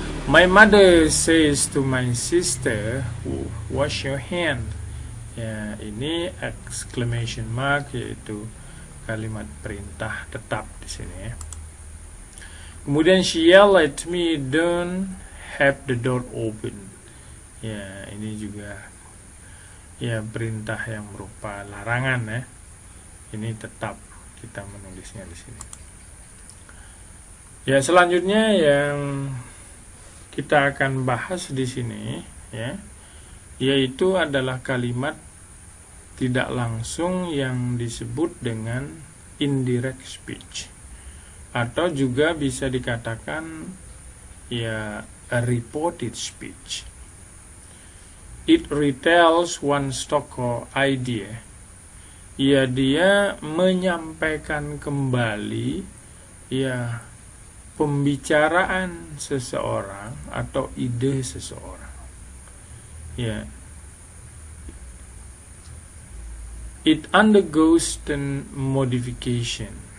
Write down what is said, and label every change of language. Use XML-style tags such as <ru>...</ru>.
<en>My mother says to my sister, wash your hand.</en> <id>Ya, ini exclamation mark, yaitu kalimat perintah tetap di sini, ya.</id> <en>Kemudian she yelled at me, don't have the door open.</en> <id>Ya, ini juga, ya, perintah yang berupa larangan, ya. Ini tetap kita menulisnya di sini. Ya, selanjutnya yang kita akan bahas di sini, ya, yaitu adalah kalimat tidak langsung yang disebut dengan indirect speech, atau juga bisa dikatakan, ya, a reported speech.</id> <en>It retells one stock or idea.</en> <id>Ya, dia menyampaikan kembali, ya, pembicaraan seseorang atau ide seseorang. Ya.</id> <en>It undergoes the modification.</en>